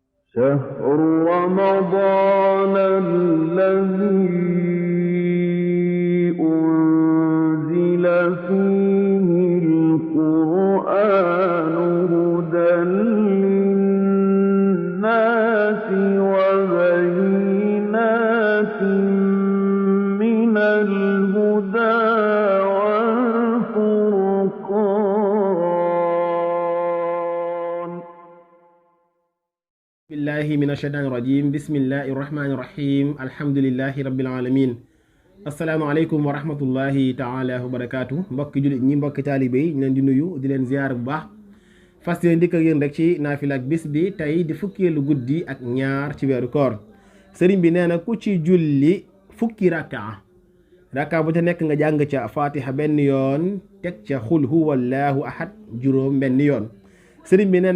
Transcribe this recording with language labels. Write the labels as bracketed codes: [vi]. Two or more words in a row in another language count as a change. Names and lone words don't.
[ar] شهر رمضان الذي أنزل فيه القرآن هدى للناس وبينات من الهدى والفرقان. بالله من الشيطان الرجيم بسم الله الرحمن الرحيم الحمد لله رب العالمين السلام عليكم ورحمة الله تعالى وبركاته [wo] mbokki jullit ñi mbokki taalibe yi ñu leen di nuyu di leen ziar bu baax fas leen dikk ak yéen rek ci naafila ak bis bi tey di fukkeelu guddi ak ñaar ci weeru koor sëriñ bi nee na ku ci julli fukki rakka bu ca nekk nga jàng ca fatiha benn yoon teg ca [ar] قل هو الله أحد [wo] juróom benn yoon sëriñ bi nee